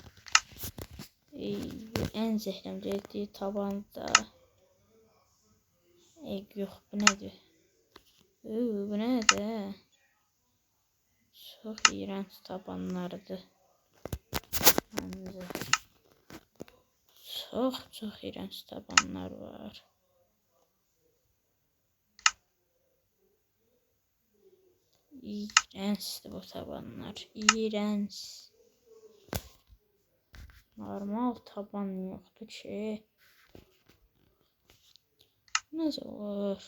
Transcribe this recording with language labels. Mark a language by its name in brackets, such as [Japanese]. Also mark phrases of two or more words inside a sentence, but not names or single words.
[Azerbaijani] En zəhləm etdiyi taban da. Yox, bu nədir? Bu nədir? Çox iyrənc tabanlardır. Məncə. Çox iyrənc tabanlar var. [Turkish] İğrençdir bu tabanlar. İğrenç. Normal taban yoktu ki. Nasıl olur?